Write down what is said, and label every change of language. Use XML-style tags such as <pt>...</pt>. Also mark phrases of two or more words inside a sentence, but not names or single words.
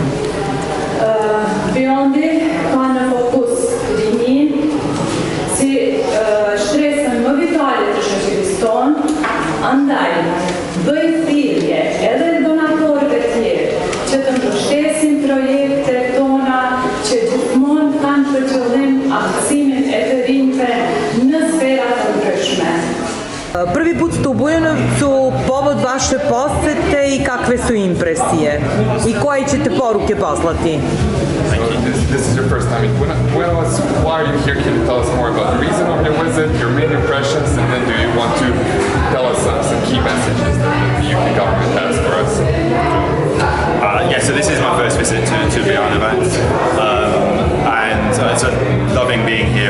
<sq>Bjondi ka në fokus rinin si shtresën më vitale të shoqërisë tonë, andaj bëj thirrje edhe donatorëve tjerë që të mbështesin projektet tona që gjithmonë kanë për qëllim aftësimin e të rinjve në sfera të ndryshme.</sq> <sr>Prvi put ste u Bujanovcu, povod vaše posete i kakve su impresije? I koje ćete poruke poslati?</sr> <en>Thank you. This is your first time in Bujanovcu. Why are you here? Can you tell us more about the reason of your visit, your main impressions, and then do you want to tell us some key messages that the UK government has for us? Yeah, so this is my first visit to Bujanovcu, and it's loving being here.</en>